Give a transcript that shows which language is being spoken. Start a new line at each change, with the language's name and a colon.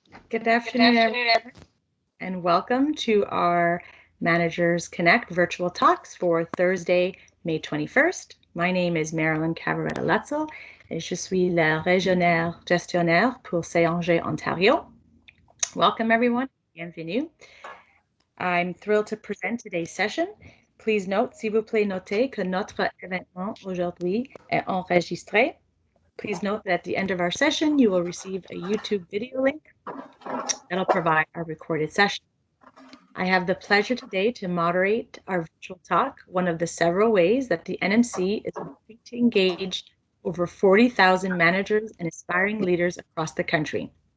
English: Good afternoon, everyone, and welcome to our Managers Connect virtual talks for Thursday, May 21st. My name is
French: Marilyn Cavaretta-Lutzel, et je suis la régionale gestionnaire pour Saint-Angers, Ontario.
English: Welcome, everyone. Bienvenue. I'm thrilled to present today's session. Please note,
French: s'il vous plaît, notez que notre événement aujourd'hui est enregistré.
English: Please note that at the end of our session, you will receive a YouTube video link that'll provide our recorded session. I have the pleasure today to moderate our virtual talk, one of the several ways that the NMC is working to engage over 40,000 managers and aspiring leaders across the country.